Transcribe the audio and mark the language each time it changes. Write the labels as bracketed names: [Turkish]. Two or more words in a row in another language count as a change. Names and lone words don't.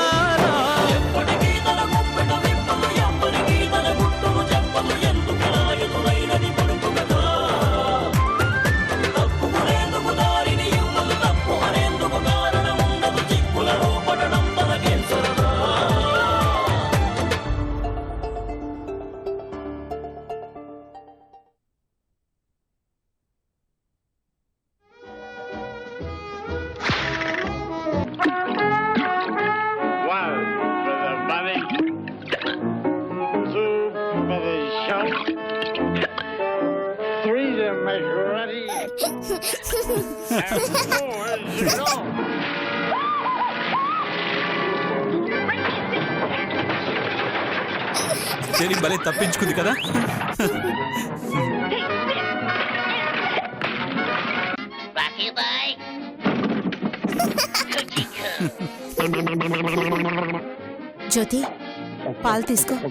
[Telugu] ఎప్పటికీ తన గుప్పెట విప్పలు ఎవ్వరికీ తన గుట్టును చెప్పలు ఎందుకిలా ఎదురైనది పడుకు కదా తప్పుకునేందుకు దారిని ఇవ్వదు తప్పు అనేందుకు కారణం ఉండదు చిక్కులలో పడడం తనకేం సరదా [English] One for the money, two for the show, three to make ready, and four to go. [Telugu] చెరి భలే తప్పించుకుంది కదా. జ్యోతి పాలు తీసుకో.